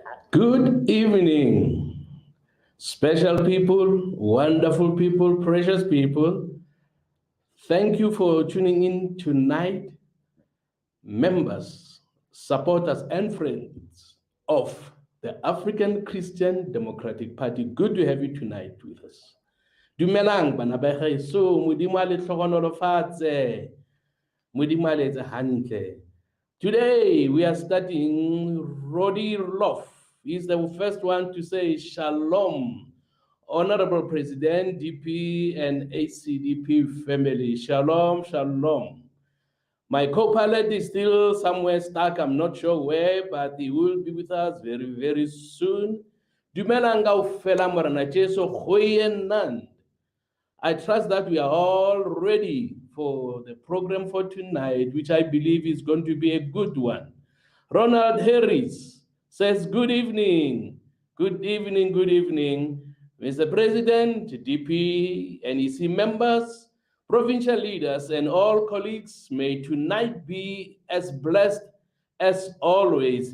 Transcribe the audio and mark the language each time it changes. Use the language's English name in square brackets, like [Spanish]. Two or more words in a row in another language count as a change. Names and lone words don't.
[English] Good evening, special people, wonderful people, precious people. Thank you for tuning in tonight, members, supporters, and friends of the African Christian Democratic Party. Good to have you tonight with us. [Tswana] Dumelang bana ba gaeso, modimo a le tlhogonolofatse, modimo a le etse hantle. [English] Today we are starting Rodi Lof. He's the first one to say Shalom, Honorable President, DP and ACDP family. Shalom, shalom. My co-pilot is still somewhere stuck. I'm not sure where, but he will be with us very, very soon. [Tswana] Dumelanga ufela morana Jesu goyenand. [English] I trust that we are all ready for the program for tonight, which I believe is going to be a good one. Ronald Harris says, good evening, good evening, good evening. Mr. President, DP, and EC members, provincial leaders, and all colleagues, may tonight be as blessed as always.